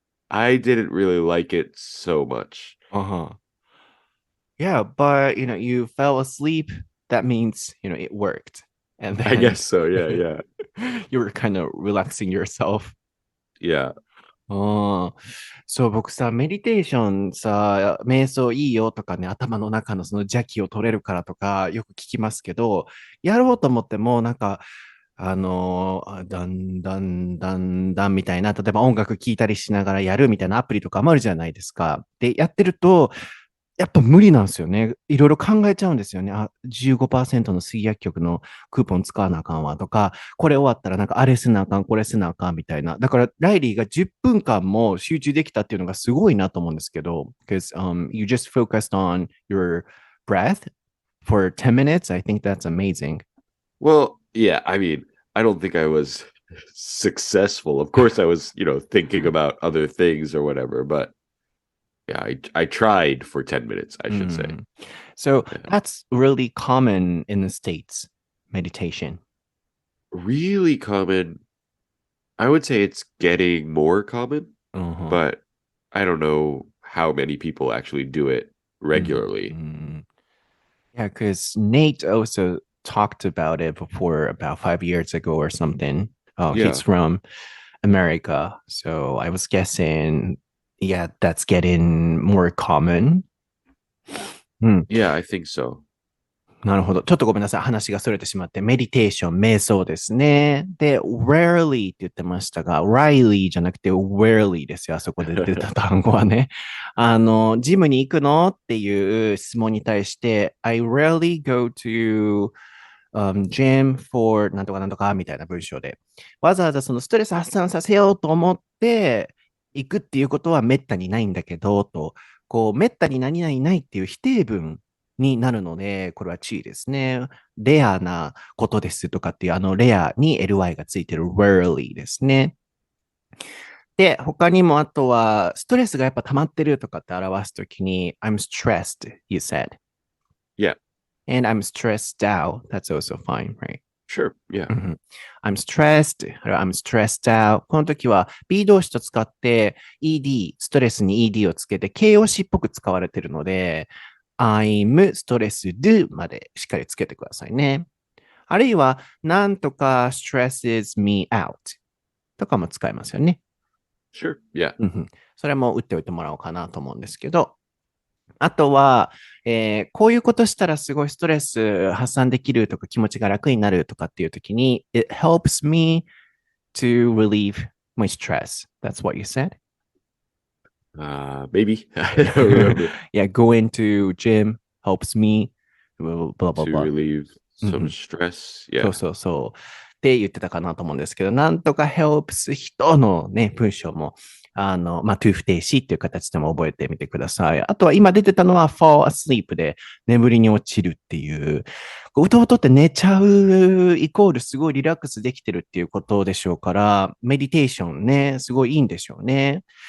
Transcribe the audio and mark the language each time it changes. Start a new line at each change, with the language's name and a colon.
English: I didn't really like it so much. Uh-huh. Yeah, but you fell asleep. That means, it worked. And I then guess so. Yeah. you were kind of relaxing yourself. Yeah.
Japanese: そう、僕さ、メディテーションさ、瞑想いいよとかね、頭の中のその邪気を取れるからとか、よく聞きますけど、やろうと思っても、なんか、だんだんだんだんみたいな、例えば音楽聴いたりしながらやるみたいなアプリとかもあるじゃないですか。で、やってると、やっぱ無理なんですよね。いろいろ考えちゃうんですよね。 15% の水薬局のクーポン使わなあかんわとか、これ終わったらなんかあれせなあかん、これせなあかんみたいな。だから、ライリーが10分間も集中できたっていうのがすごいなと思うんですけど、
English: because you just focused on your breath for 10 minutes. I think that's amazing. Well, yeah. I mean, I don't think I was successful. Of course, I was, thinking about other things or whatever, but yeah, I tried for 10 minutes, I should say. So Yeah. that's really common in the States, meditation. Really common. I would say it's getting more common, but I don't know how many people actually do it regularly. Yeah, because Nate also talked about it before about 5 years ago or something. Oh, Yeah. he's from America. So I was guessing, yeah, that's getting more common. Yeah, I think so.
Japanese: なるほど。ちょっとごめんなさい。話がそれてしまって、メディテーション、瞑想ですね。で、rarely って言ってましたが、Riley じゃなくて rarely ですよ。あそこで出た単語はね。ジムに行くのっていう質問に対して、
English: I rarely go to gym for
Japanese: なんとかなんとかみたいな文章で、わざわざそのストレス発散させようと思って行くっていうことはめったにないんだけど、と、こう、めったに何々ないっていう否定文になるので、これは注意ですね。レアなことですとかっていうレアに ly がついてる rarely ですね。で、他にもあとは、ストレスがやっぱ溜まってるとかって表すときに、
English: I'm stressed, you said. Yeah. And I'm stressed out. That's also fine, right? Sure. Yeah. I'm stressed, I'm stressed out.
Japanese: この時は B 動詞と使って ED、ストレスに ED をつけて形容詞っぽく使われているので、I'm stressed までしっかりつけてくださいね。あるいは、なんとか
English: stresses me out
Japanese: とかも使えますよね。
English: Sure. Yeah.
Japanese: それも打っておいてもらおうかなと思うんですけど、あとは、こういうことしたらすごいストレス発散できるとか気持ちが楽になるとかっていうときに、
English: It helps me to relieve my stress. That's what you said? Maybe. I don't remember. Yeah, going to gym helps me, blah, blah, To blah. relieve some stress. そ Yeah.
Japanese: うそうそう。って言ってたかなと思うんですけど、なんとか helps 人のね、文章も、to 不定詞っていう形でも覚えてみてください。あとは今出てたのは fall asleep で眠りに落ちるっていう、うとうとって寝ちゃうイコールすごいリラックスできてるっていうことでしょうから、メディテーションね、すごいいいんでしょうね。